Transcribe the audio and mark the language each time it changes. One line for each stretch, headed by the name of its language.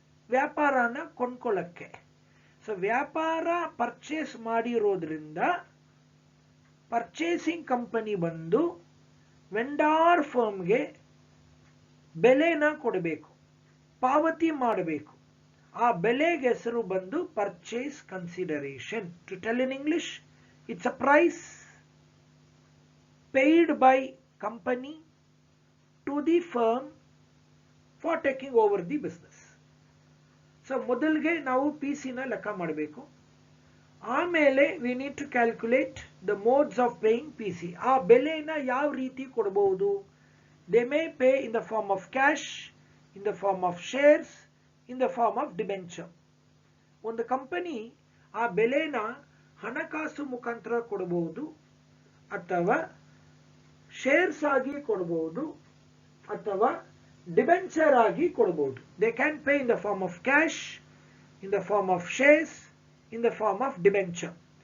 Kannada: ವ್ಯಾಪಾರನ ಕೊಂಡ್ಕೊಳ್ಳಕ್ಕೆ. ಸೊ ವ್ಯಾಪಾರ ಪರ್ಚೇಸ್ ಮಾಡಿರೋದ್ರಿಂದ ಪರ್ಚೇಸಿಂಗ್ ಕಂಪನಿ ಬಂದು ವೆಂಡಾರ್ ಫರ್ಮ್ಗೆ ಬೆಲೆನ ಕೊಡಬೇಕು, ಪಾವತಿ ಮಾಡಬೇಕು. ಆ ಬೆಲೆಗೆ ಹೆಸರು ಬಂದು purchase consideration.
English: To tell in English, it's a price paid by company to the firm for taking over the business.
Kannada: So ಮೊದಲಿಗೆ ನಾವು ಪಿಸಿ ನ ಲೆಕ್ಕ ಮಾಡಬೇಕು.
English: ಆಮೇಲೆ we need to calculate the modes of paying PC.
Kannada: ಆ ಬೆಲೆನ ಯಾವ ರೀತಿ ಕೊಡಬಹುದು?
English: They may pay in the form of cash, in the form of shares, in the form of debenture.
Kannada: ಒಂದು ಕಂಪನಿ ಆ ಬೆಲೆನ ಹಣಕಾಸು ಮುಖಾಂತರ ಕೊಡಬಹುದು, ಅಥವಾ ಶೇರ್ಸ್ ಆಗಿ ಕೊಡಬಹುದು, ಅಥವಾ ಡಿಬೆಂಚರ್ ಆಗಿ ಕೊಡಬಹುದು.
English: They can pay in the form of cash, in the form of shares, in the form of debenture.